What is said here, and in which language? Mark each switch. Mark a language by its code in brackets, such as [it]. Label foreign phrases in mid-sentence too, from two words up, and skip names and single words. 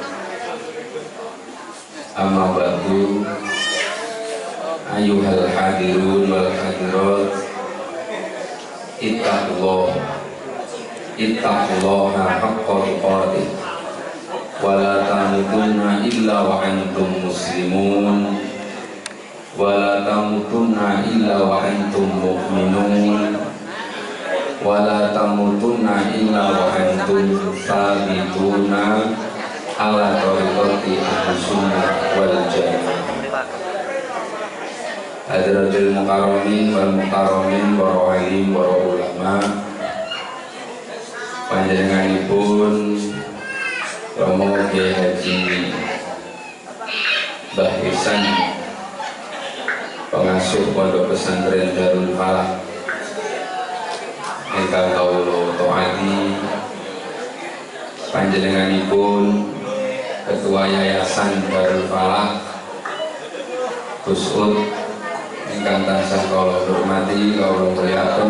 [ar] أما بعد، أيها الحاضرون والحاضرات، اتقوا الله حق تقاته ولا تموتن إلا وأنتم مسلمون ولا تموتن إلا وأنتم مؤمنون ولا تموتن إلا وأنتم ثابتون على طريقة أهل السنة والجماعة. حضرة المكرمين والمكرمين, [id] para alim, para ulama, [jv] panjenenganipun Romo Kiai Haji Mbah Ihsan, pengasuh Pondok Pesantren Darul Falah ingkang kawula taati, panjenenganipun Ketua Yayasan Darul Falah Gus Ud ingkang tansah kula hormati, kula mulyakaken.